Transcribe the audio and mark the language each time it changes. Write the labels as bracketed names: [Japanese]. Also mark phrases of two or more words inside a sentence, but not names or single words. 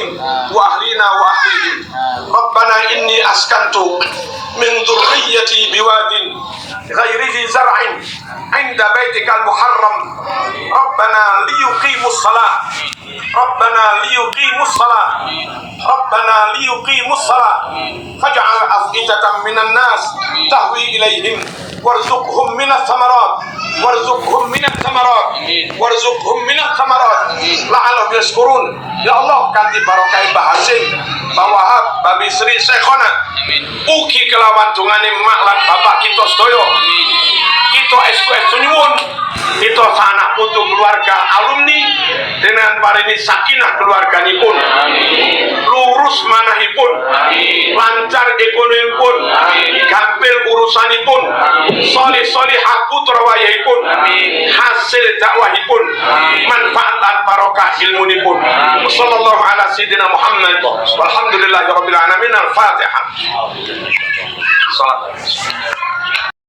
[Arabic] وأهلنا وأهلهم ربنا إني أسكنت من ذريتي بواد غير ذي زرع عند بيتك المحرم ربنا ليقيموا الصلاة ربنا ليقيموا الصلاة ربنا ليقيموا الصلاة فاجعل أفئدة من الناس تهوي إليهم وارزقهم من الثمرات وارزقهم من الثمرات وارزقهم من الثمرات لعلهم يشكرون يا الله [Javanese] kanthi barokah Mbah Hasim Mbah Wahab Mbah Bisri Syekhona ugi kelawan dungane mak lan bapak kita sedaya kita estu nyuwun kita sanak putu keluarga alumni dengan parini sakinah keluarganipun lurus manahipun lancar ekonomipun gampil urusanipun solih-solihah putra wayahipun hasil dakwahipun manfaat dan barokah ilmunipun [Arabic] صلى الله على سيدنا محمد والحمد لله رب العالمين الفاتحة. [Javanese] Salat.